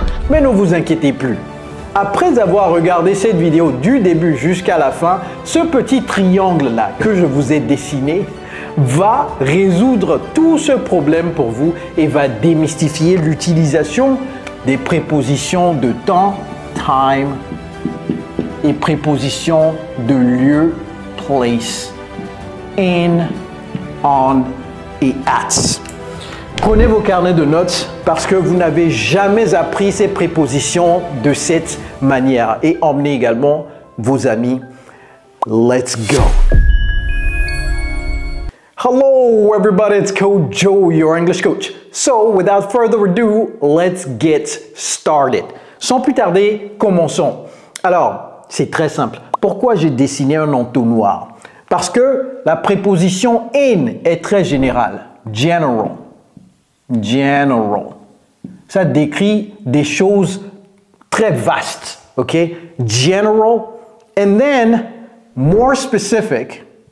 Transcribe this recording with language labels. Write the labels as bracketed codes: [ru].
[fr] Mais ne vous inquiétez plus. Après avoir regardé cette vidéo du début jusqu'à la fin, ce petit triangle-là que je vous ai dessiné va résoudre tout ce problème pour vous et va démystifier l'utilisation des prépositions de temps, time, et prépositions de lieu, place, in, on et at. Prenez vos carnets de notes parce que vous n'avez jamais appris ces prépositions de cette manière et emmenez également vos amis. [en] Let's go! Hello everybody, it's Coach Joe, your English coach. So without further ado, let's get started. [fr] Sans plus tarder, commençons. Alors, c'est très simple. Pourquoi j'ai dessiné un entonnoir? Parce que la préposition in est très générale. [en] General. General. [fr] Ça décrit des choses très vastes. OK? [en] General. And then, more specific.